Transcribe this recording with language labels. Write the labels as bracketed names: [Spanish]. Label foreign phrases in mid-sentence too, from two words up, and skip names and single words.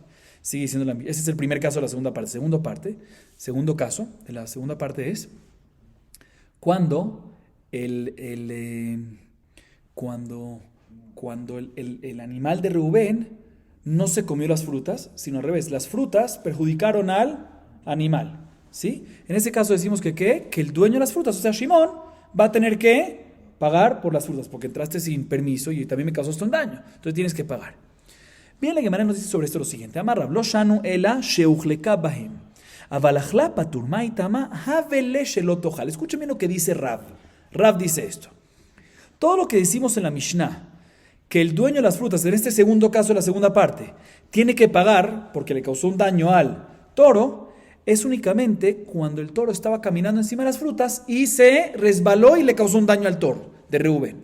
[Spanish] Sigue siendo ese es el primer caso de la segunda parte. Segundo caso de la segunda parte es cuando el animal de Reuben no se comió las frutas, sino al revés, las frutas perjudicaron al animal, ¿sí? En ese caso decimos que el dueño de las frutas, o sea, Shimón, va a tener que pagar por las frutas, porque entraste sin permiso y también me causaste un daño. Entonces tienes que pagar. Bien, la Gemara nos dice sobre esto lo siguiente. [Aramaic] אמר רב לא שנו אלא שהוחלקה בהן אבל אכלה פטורה מאי טעמא היה לה שלא תאכל. [Spanish] Escuchen bien lo que dice Rav. Rav dice esto. Todo lo que decimos en la Mishnah, que el dueño de las frutas, en este segundo caso, de la segunda parte, tiene que pagar porque le causó un daño al toro, es únicamente cuando el toro estaba caminando encima de las frutas y se resbaló y le causó un daño al toro de Reuben.